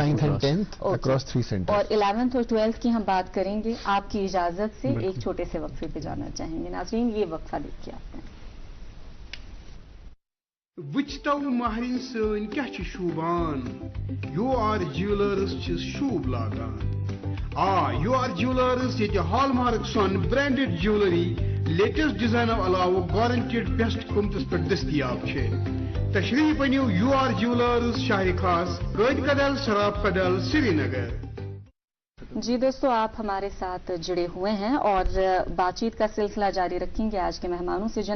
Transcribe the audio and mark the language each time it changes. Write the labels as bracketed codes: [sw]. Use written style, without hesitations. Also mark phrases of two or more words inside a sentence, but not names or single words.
[en] 8th, 9th and 10th across 3 centers. [ur] اور 11th اور 12th کی ہم بات کریں گے. آپ کی اجازت سے ایک چھوٹے سے وقفے پے جانا چاہیں گے. ناظرین، یہ وقفہ دیکھیے آپ نے. [ks] वुचतव महरिन सन क्या शूबान, योर ज्वेलर्स शूब लागान। योर ज्वेलर्स ये हॉलमार्क सन [en] branded jewellery latest design [ks] अलावा [en] guaranteed best [ks] कीमतस पे दस्तियाब छे। तशरीफ अनियो योर ज्वेलर्स, शाहरी खास, कैद कदल, सराफ कदल, श्रीनगर। [ur] جی دوستو، آپ ہمارے ساتھ جڑے ہوئے ہیں اور بات چیت کا سلسلہ جاری رکھیں گے آج کے مہمانوں سے.